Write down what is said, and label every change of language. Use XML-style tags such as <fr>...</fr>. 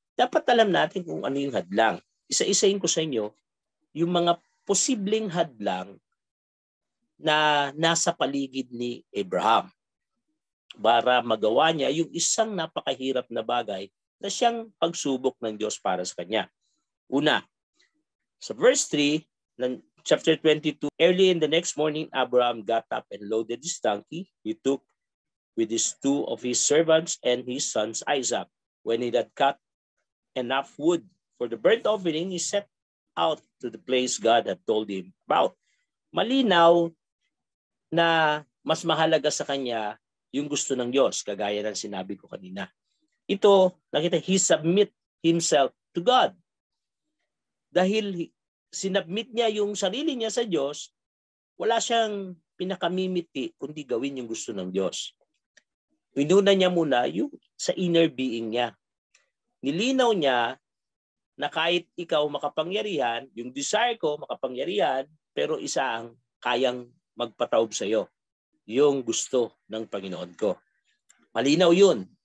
<tl>Dapat alam natin kung ano yung hadlang. Isa-isahin ko sa inyo, yung mga posibleng hadlang na nasa paligid ni Abraham para magawa niya yung isang napakahirap na bagay na siyang pagsubok ng Diyos para sa kanya. Una, sa verse 3 ng chapter 22,</tl> <en>early in the next morning, Abraham got up and loaded his donkey. He took with his two of his servants and his sons Isaac. When he had cut enough wood for the burnt offering, he set out to the place God had told him about.</en> <tl>Malinaw na mas mahalaga sa kanya yung gusto ng Diyos, kagaya ng sinabi ko kanina. Ito, nakita,</tl> <en>he submit himself to God.</en> <tl>Dahil sinubmit niya yung sarili niya sa Diyos, wala siyang pinakamimiti kundi gawin yung gusto ng Diyos. Inuna niya muna yung sa</tl> <en>inner being</en> <tl>niya. Nilinaw niya na kahit ikaw makapangyarihan, yung desire ko makapangyarihan, pero isa ang kayang magpataob sa iyo, yung gusto ng Panginoon ko. Malinaw yun.</tl>